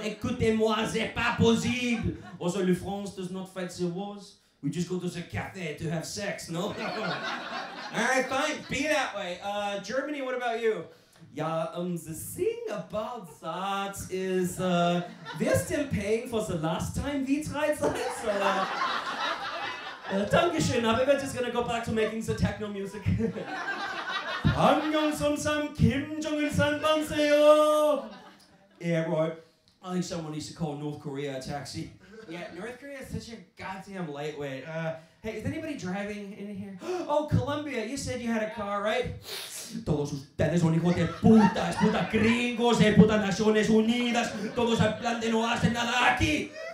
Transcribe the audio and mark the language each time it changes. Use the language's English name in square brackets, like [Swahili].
[French] Écoutez-moi, c'est pas possible. [English] Also, the France does not fight the wars. We just go to the cafe to have sex, no? Alright, fine, be that way. Germany, what about you? Yeah, the thing about that is, we're still paying for the last time we tried that, so, [German] Dankeschön, aber [English] we're just gonna go back to making the techno music. 안녕선삼 김정일산 반세요. Yeah, right. I think someone needs to call North Korea a taxi. Yeah, North Korea is such a goddamn lightweight. Hey, is anybody driving in here? Oh, Colombia, you said you had a car, right? [Spanish] Todos ustedes son hijos de putas, putas gringos, putas Naciones Unidas, todos al plan de no hacer nada aquí.